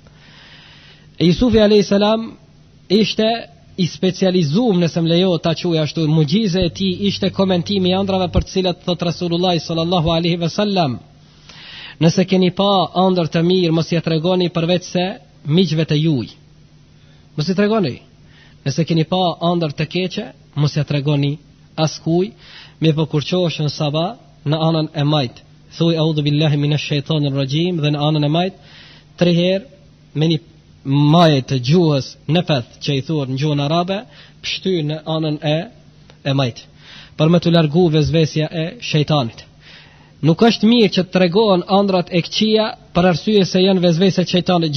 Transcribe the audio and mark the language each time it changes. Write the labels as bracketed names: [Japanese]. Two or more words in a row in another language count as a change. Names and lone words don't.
[Albanian] Jusufi [Arabic] عليه السلام [Albanian] ishte i specializuar, nëse më lejohet ta quaj ashtu, mucize e tij ishte komentimi i ëndrave për të cilat thot Rasulullah [Arabic] صلى الله عليه وسلم: [Albanian] nëse keni pa ëndër të mirë, mos ia tregoni përveç se miqve të juaj. Mos i tregoni. Nëse keni pa ëndër të keqe, mos ia tregoni askuj, me po kur qohesh në sabah në anën e majt, thuaj [Arabic] أعوذ بالله من الشيطان الرجيم, [Albanian] dhe në anën e majt 3 herë me një maje të gjuhës nefeth që i thuhet në gjuhën arabe, pështy në anën e majt, për me të largu vezvesja e shejtanit. Nuk është mirë që të tregohen ëndrat e këqija për arsye se janë vezvese të shejtanit.